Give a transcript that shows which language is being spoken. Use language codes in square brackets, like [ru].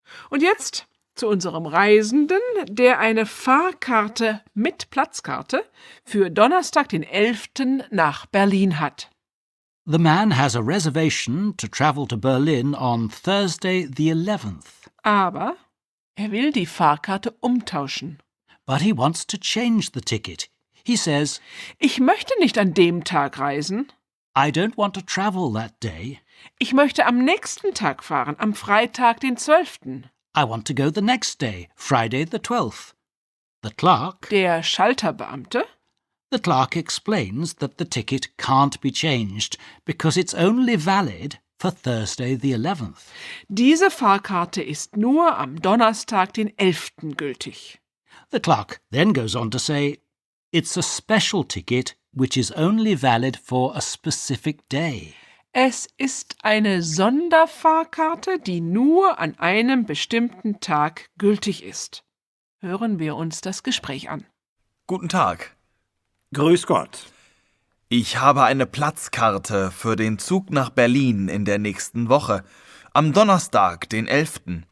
[de] Und jetzt zu unserem Reisenden, der eine Fahrkarte mit Platzkarte für Donnerstag, den 11. nach Berlin hat. [en] The man has a reservation to travel to Berlin on Thursday the 11th. [de] Aber er will die Fahrkarte umtauschen. [en] But he wants to change the ticket. He says, [de] Ich möchte nicht an dem Tag reisen. [en] I don't want to travel that day. [de] Ich möchte am nächsten Tag fahren, am Freitag, den 12. [en] I want to go the next day, Friday the 12th. The clerk [de] Der Schalterbeamte [en] explains that the ticket can't be changed because it's only valid for Thursday the 11th. [de] Diese Fahrkarte ist nur am Donnerstag, den 11. gültig. [en] The clerk then goes on to say, it's a special ticket which is only valid for a specific day. [de] Es ist eine Sonderfahrkarte, die nur an einem bestimmten Tag gültig ist. Hören wir uns das Gespräch an. Guten Tag. Grüß Gott. Ich habe eine Platzkarte für den Zug nach Berlin in der nächsten Woche, am Donnerstag, den 11.